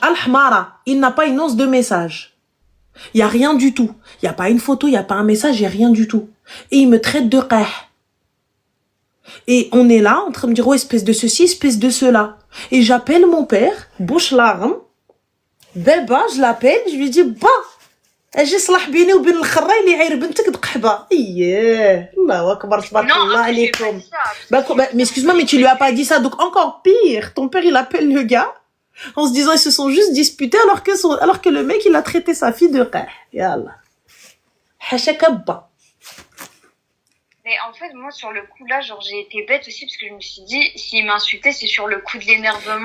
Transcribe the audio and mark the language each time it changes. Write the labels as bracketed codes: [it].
[fr] Al-Hmara, il n'a pas une once de message. Il n'y a rien du tout. Il n'y a pas une photo, il n'y a pas un message, il n'y a rien du tout. Et il me traite de qah. Et on est là en train de me dire, oh, espèce de ceci, espèce de cela. Et j'appelle mon père, bouche larme. Beba, je l'appelle, je lui dis, [ar] اجي صلح بيني وبين الخراي اللي يعير بنتك دقحبه. الله اكبر تبارك الله عليكم. [fr] Mais excuse-moi, mais tu lui as pas dit ça. Donc encore pire, ton père il appelle le gars en se disant ils se sont juste disputés alors que le mec il a traité sa fille de qah. Yallah. Hachakabba. Mais en fait, moi, sur le coup, là, j'ai été bête aussi, parce que je me suis dit, s'il m'insultait, c'est sur le coup de l'énervement.